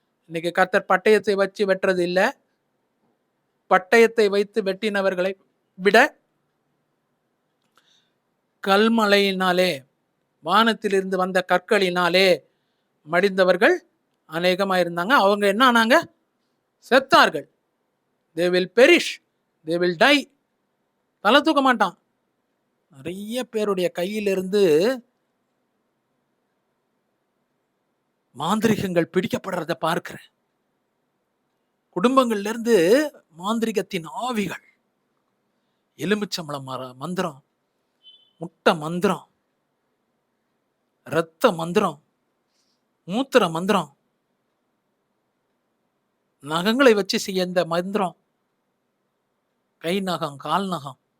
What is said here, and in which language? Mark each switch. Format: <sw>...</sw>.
<ta>இன்னைக்கு கர்த்தர் பட்டயத்தை வச்சு வெட்டுறது இல்லை, பட்டயத்தை வைத்து வெட்டினவர்களை விட கல்மழையினாலே வானத்திலிருந்து வந்த கற்களினாலே மடிந்தவர்கள் அநேகமாக இருந்தாங்க. அவங்க என்ன ஆனாங்க? செத்தார்கள்.</ta> <en>they will perish, they will die.</en> <ta>தலை தூக்க மாட்டான். நிறைய பேருடைய கையிலிருந்து மாந்திரிகங்கள் பிடிக்கப்படுறத பார்க்கிறேன். குடும்பங்கள்ல இருந்து மாந்திரிகத்தின் ஆவிகள், எலுமிச்சம்பழம் மந்திரம், முட்டை மந்திரம், இரத்த மந்திரம், மூத்திர மந்திரம், நகங்களை வச்சு செய்ய இந்த மந்திரம், கை நகம், கால் நகம்.</ta>